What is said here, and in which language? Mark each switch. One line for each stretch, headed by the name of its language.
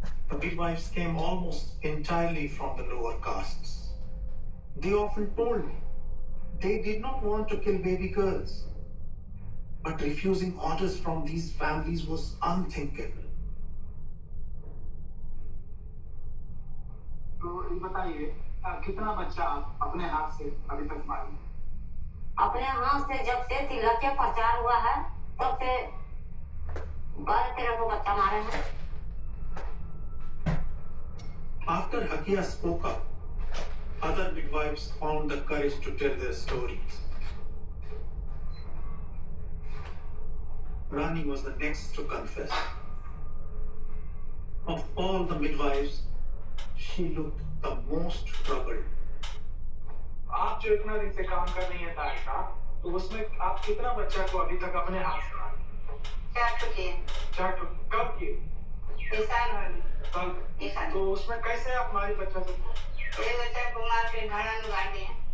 English: The midwives came almost entirely from the lower castes. They often told me they did not want to kill baby girls, but refusing orders from these families was unthinkable.
Hindi: तो ये बताइए कितना बच्चा अपने हाथ से अभी तक मारे? अपने हाथ से जब से तिलक के प्रचार हुआ है तब से 12-13 को बच्चा मारे हैं।
English: After Hakia spoke up, other midwives found the courage to tell their stories. Rani was the next to confess. Of all the midwives, she looked the most troubled.
Hindi: आप जो इतना दिन से काम कर रही हैं दाई का, तो उसमें आप कितना बच्चा को अभी तक अपने हाथ से मारे? 4 ठो किए। 4 ठो कब किए? इस साल कल। तो उसमें कैसे आप हमारी बच्चा से? ये बच्चा को मार के घाना में गाड़ दिए।